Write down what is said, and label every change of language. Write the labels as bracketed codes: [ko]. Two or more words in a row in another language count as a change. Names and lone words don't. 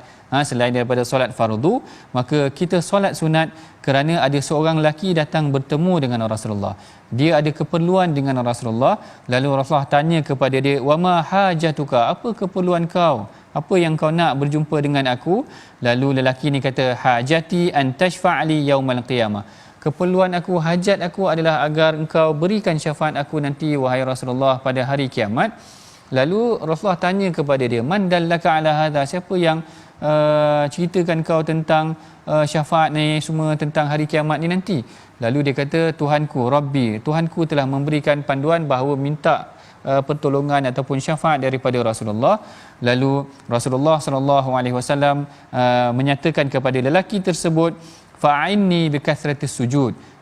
[ms] Selain daripada solat fardu, maka kita solat sunat. Kerana ada seorang lelaki datang bertemu dengan Rasulullah, dia ada keperluan dengan Rasulullah. Lalu Rasulullah tanya kepada dia, [ar] "وما حاجتك?" [ms] Apa keperluan kau? Apa yang kau nak berjumpa dengan aku? Lalu lelaki ni kata, [ar] "حاجتي أن تشفع لي يوم القيامة." [ms] Keperluan aku, hajat aku adalah agar engkau berikan syafaat aku nanti wahai Rasulullah pada hari kiamat. Lalu Rasulullah tanya kepada dia, [ar] "من دلك على هذا?" [ms] Siapa yang ceritakan kau tentang syafaat ni, semua tentang hari kiamat ni nanti? Lalu dia kata, "Tuhanku, Rabbi, Tuhanku telah memberikan panduan bahawa minta pertolongan ataupun syafaat daripada Rasulullah." Lalu Rasulullah SAW menyatakan kepada lelaki tersebut, [ar] "فإني بكثرة السجود."